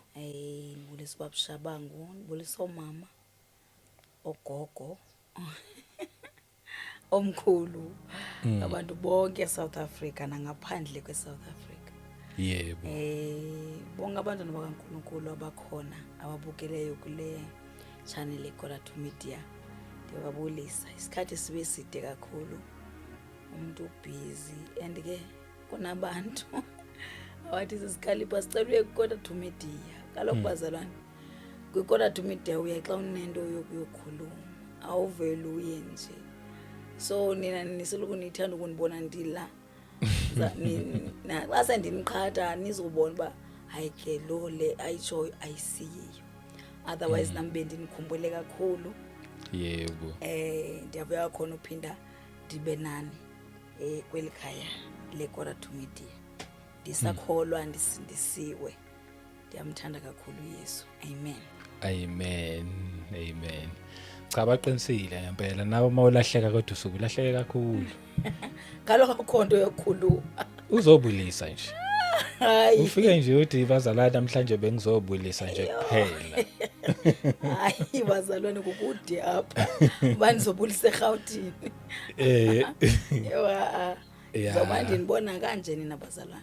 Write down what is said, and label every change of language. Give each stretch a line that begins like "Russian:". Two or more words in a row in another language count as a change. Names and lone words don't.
Xhosa: Ndibulisa uBabushabangu, ndibulisa omama, ogogo, omkhulu, abantu bonke eSouth Africa nangaphandle kweSouth Africa. Yebo. Bonke abantwana bakaNkulunkulu abakhona ababukeleyo kule channel ekora 2 Media, ndiyababulisa.
Zulu: Isikhathi sibe side kakhulu, umuntu busy, and ke kunabantu awathi sisikhalipha sicela ukukota 2 Media.
Xhosa: Kaloku bazalwane, kwikota 2 Media uya xa unento yokuyokhuluma, awuvele uye nje. So nina niseloku nithanda ukunibona ndila xa sendiniqhatha nizobona uba hayi ke lo le ayitshoyo ayisiyiyo. Otherwise nami bendinikhumbule kakhulu. Yebo. Ndiyavuya khona uphinda ndibe nani kweli khaya lekora 2 Media. Ndisakholwa ndisindisiwe. Ndiyamthanda kakhulu Yesu. Amen.
Zulu: Cha baqinisile ngempela, nawe mawulahleka kodwa usukulahleka kakhulu.
Xhosa: Kaloku akho nto yokukhuluma.
Zulu: Uzobulisa nje. hayi ufike nje uthi bazalwane namhlanje bengizobulisa nje kuphela.
Xhosa: hayi bazalwane kukude apha ubani zobulisa eGauteng yewa zoba ndinibona kanje nina bazalwane